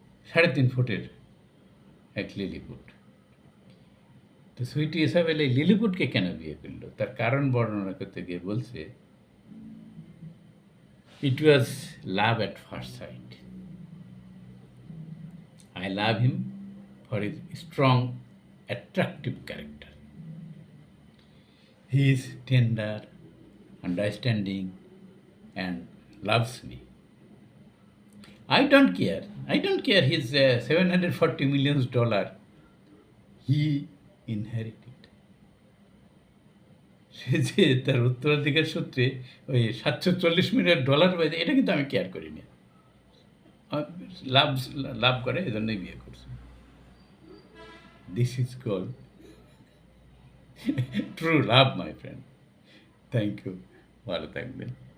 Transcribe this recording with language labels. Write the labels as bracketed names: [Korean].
[Bangla] ৩.৫ ফুটের এক লিলিপুট। তো সুইটি ইসাবেল এই লিলিপুটকে কেন বিয়ে করলো, তার কারণ বর্ণনা করতে গিয়ে বলছে, [English] It was love at first sight. I love him for his strong, attractive character. He is tender, understanding, and loves me. I don't care. I don't care his $740 million he inherited. [Bangla] সে যে তার উত্তরাধিকার সূত্রে ওই $740 মিলিয়ন পাইছে, এটা কিন্তু আমি কেয়ার করি না। লাভ লাভ করে, এজন্যই বিয়ে করছে। [English] This is called true love, my friend. Thank you, [Bangla] ভালো থাকবেন।